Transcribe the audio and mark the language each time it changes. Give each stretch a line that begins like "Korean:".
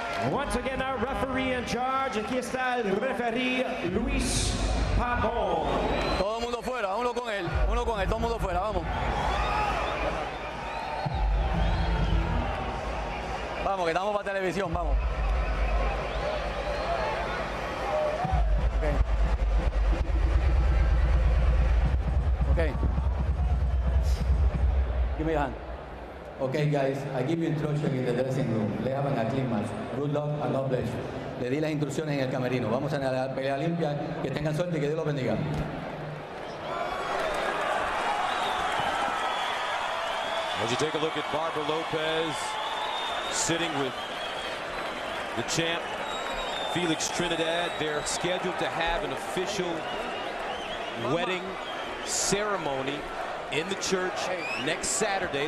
English: Once again, our referee in charge.
Spanish: Aquí está el referee Luis Pabon. Todo el mundo fuera, uno con él, todo el mundo fuera, vamos. Vamos, que estamos para televisión, vamos.
English: Okay. Give me a hand. Okay, guys, I give you instruction in the dressing room.
Spanish: Le hagan
English: a clean match. Good luck and God bless you.
Spanish: Le di las instrucciones en el camerino. Vamos a la pelea limpia. Que tengan suerte y que Dios los bendiga.
English: As you take a look at Barbara Lopez sitting with the champ, Felix Trinidad, they're scheduled to have an official wedding ceremony in the church next Saturday.